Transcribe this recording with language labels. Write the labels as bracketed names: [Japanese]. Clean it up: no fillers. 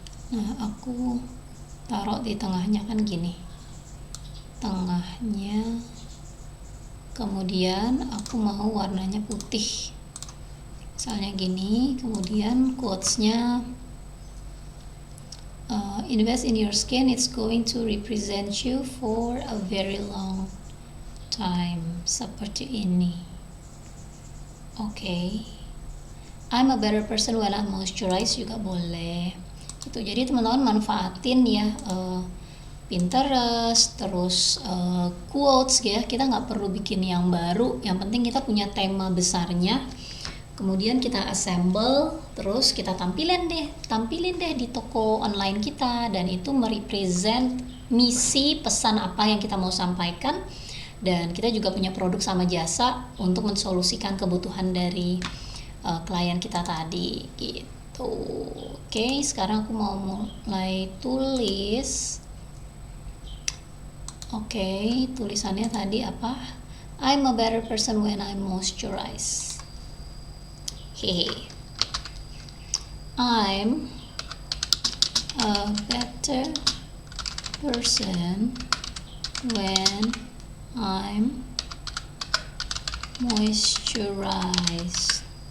[Indonesian] Nah aku taruh di tengahnya kan gini, tengahnya. Kemudian aku mau warnanya putih misalnya gini. Kemudian quotesnya [English] invest in your skin, it's going to represent you for a very long time, [Indonesian] seperti ini. [English] Oke. I'm a better person when I'm moisturized [Indonesian] juga boleh gitu. Jadi teman-teman manfaatin ya Pinterest, terus quotes ya. Kita nggak perlu bikin yang baru, yang penting kita punya tema besarnya, kemudian kita assemble, terus kita tampilin deh di toko online kita, dan itu merepresent misi pesan apa yang kita mau sampaikan. Dan kita juga punya produk sama jasa untuk mensolusikan kebutuhan dari klien kita tadi gitu. Oke, sekarang aku mau mulai tulis. Oke, tulisannya tadi apa? [English] I'm a better person when I'm moisturized. Hehe. I'm a better person when I'm moisturized.